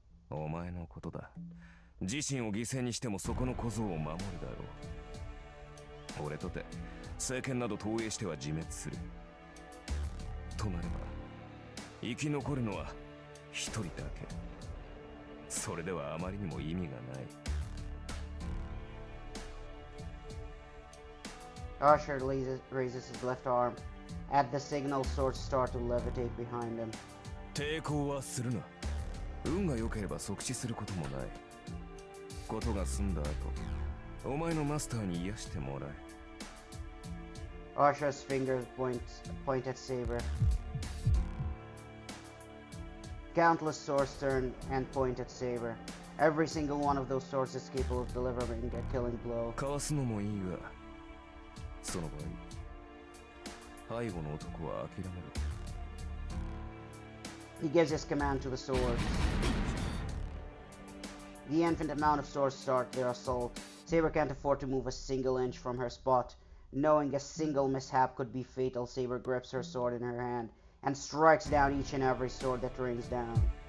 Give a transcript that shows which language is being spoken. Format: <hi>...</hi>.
<ja>お前のことだ。自身を犠牲にしてもそこの小僧を守るだろう。俺とて聖剣など投影しては自滅する。となれば生き残るのは一人だけ。それではあまりにも意味がない。</ja> <en>Archer raises his left arm. At the signal, swords start to levitate behind him.</en> <ja>抵抗はするな。運が良ければ即死することもない。ことが済んだ後、お前のマスターに癒してもらえ。</ja> <en>Archer's fingers point at Saber. Countless swords turn and point at Saber. Every single one of those swords is capable of delivering a killing blow.</en> <ja>かわすのもいいが、その場合、背後の男は諦めろ。</ja> <en>He gives his command to the swords. The infinite amount of swords start their assault. Saber can't afford to move a single inch from her spot. Knowing a single mishap could be fatal, Saber grips her sword in her hand and strikes down each and every sword that rings down.</en>